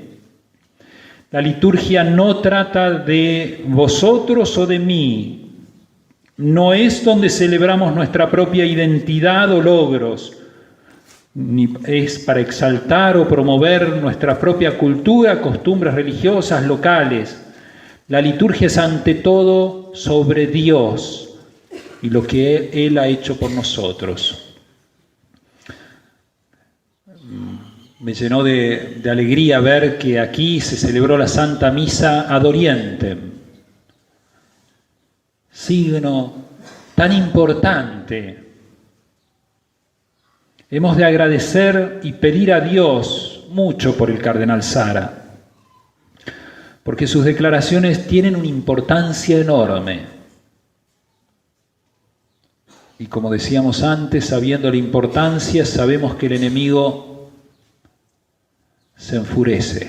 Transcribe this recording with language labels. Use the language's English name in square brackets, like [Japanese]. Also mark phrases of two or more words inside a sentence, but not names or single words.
[Spanish] La liturgia no trata de vosotros o de mí, no es donde celebramos nuestra propia identidad o logros, ni es para exaltar o promover nuestra propia cultura, costumbres religiosas locales. La liturgia es ante todo sobre Dios y lo que Él ha hecho por nosotros. Me llenó de alegría ver que aquí se celebró la Santa Misa [Latin] ad Orientem, [Spanish] signo tan importante. Hemos de agradecer y pedir a Dios mucho por el cardenal Sara, porque sus declaraciones tienen una importancia enorme. Y como decíamos antes, sabiendo la importancia, sabemos que el enemigo se enfurece.